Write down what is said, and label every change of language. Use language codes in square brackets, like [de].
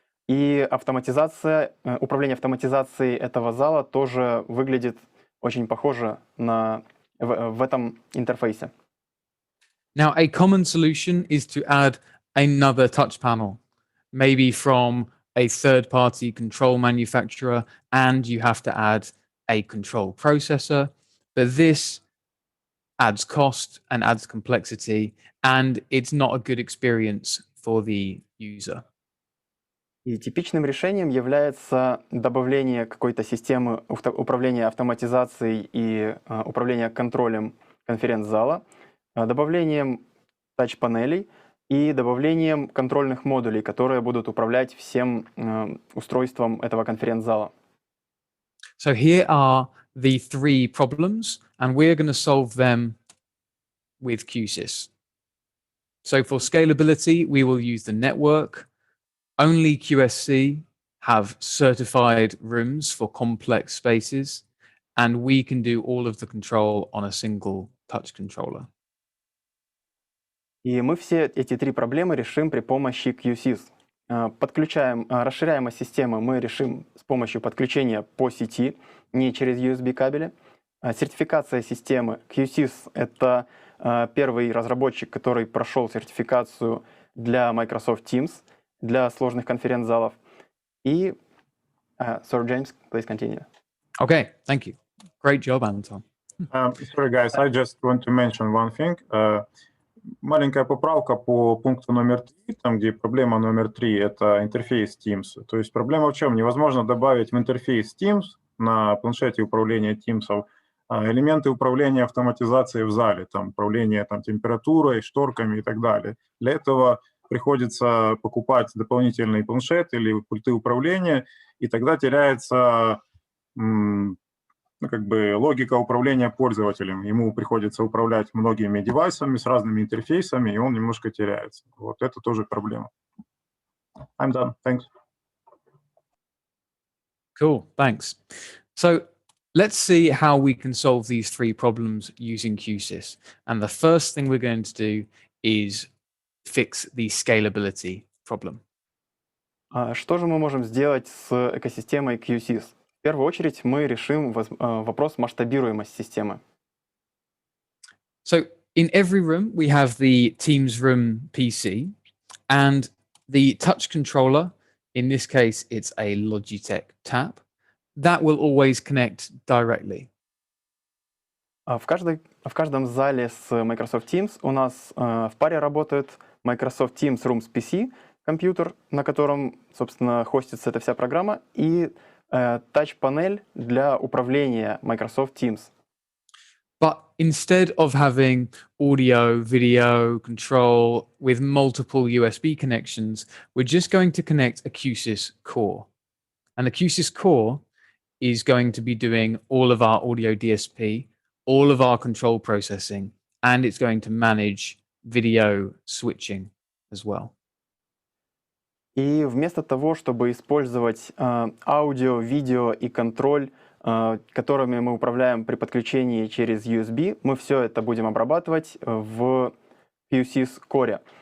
[ru] И управление автоматизацией этого зала тоже выглядит очень похоже в этом интерфейсе. [en] Now, a common solution is to add another touch panel, maybe from a third-party control manufacturer, and you have to add a control processor. But this adds cost and adds complexity, and it's not a good experience for the user. [ru] И типичным решением является добавление какой-то системы управления автоматизацией и управления контролем конференц-зала, добавлением тач-панелей и добавлением контрольных модулей, которые будут управлять всем устройством этого конференц-зала. [en] So here are the three problems, and we're going to solve them with Q-SYS. So for scalability, we will use the network. Only Q-SYS have certified rooms for complex spaces, and we can do all of the control on a single touch controller. [ru] И мы все эти три проблемы решим при помощи Q-SYS. Расширяемость системы мы решим с помощью подключения по сети, не через USB кабели. Сертификация системы. Q-SYS — это первый разработчик, который прошел сертификацию для Microsoft Teams, для сложных конференц-залов. И, [en] sorry, James, please continue. Okay, thank you. Great job, Anton. Sorry, guys, I just want to mention one thing. [ru] Маленькая поправка по пункту номер 3, там, где проблема номер 3, это интерфейс Teams. То есть проблема в чем? Невозможно добавить в интерфейс Teams на планшете управления Teams элементы управления автоматизацией в зале, там, управление там, температурой, шторками и так далее. Для этого приходится покупать дополнительный планшет или пульты управления, и тогда теряется как бы логика управления пользователем. Ему приходится управлять многими девайсами с разными интерфейсами, и он немножко теряется. Вот это тоже проблема. [en] I'm done. Thanks. Cool, thanks. So let's see how we can solve these three problems using Q-SYS. And the first thing we're going to do is fix the scalability problem. [ru] Что же мы можем сделать с экосистемой Q-SYS? В первую очередь мы решим вопрос масштабируемости системы. [en] So in every room, we have the Teams Room PC and the touch controller. In this case, it's a Logitech Tap. That will always connect directly. [ru] В каждом зале с Microsoft Teams у нас в паре работает Microsoft Teams Rooms PC, компьютер, на котором, собственно, хостится эта вся программа, и тач-панель для управления Microsoft Teams. [en] But instead of having audio, video, control with multiple USB connections, we're just going to connect a Q-SYS core. And the Q-SYS core is going to be doing all of our audio DSP, all of our control processing, and it's going to manage video switching as well. [ru] И вместо того, чтобы использовать аудио, видео и контроль, которыми мы управляем при подключении через USB, мы все это будем обрабатывать в Q-SYS Core.